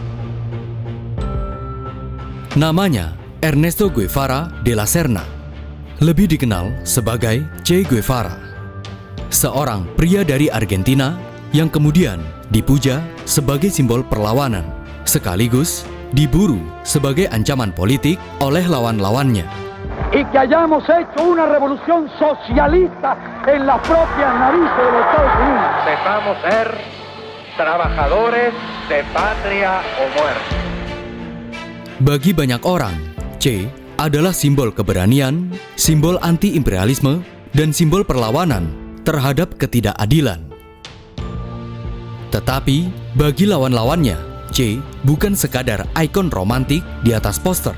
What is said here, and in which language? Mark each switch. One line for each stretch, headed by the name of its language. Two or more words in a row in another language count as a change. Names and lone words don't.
Indonesian: Namanya Ernesto Guevara de la Serna, lebih dikenal sebagai Che Guevara. Seorang pria dari Argentina yang kemudian dipuja sebagai simbol perlawanan, sekaligus diburu sebagai ancaman politik oleh lawan-lawannya.
Spanish: Y que hayamos hecho una revolución socialista en las propias narices de los Estados Unidos. Sepamos ser trabajadores de patria o muerte.
Indonesian: Bagi banyak orang, Che adalah simbol keberanian, simbol anti-imperialisme, dan simbol perlawanan terhadap ketidakadilan. Tetapi, bagi lawan-lawannya, Che bukan sekadar ikon romantik di atas poster.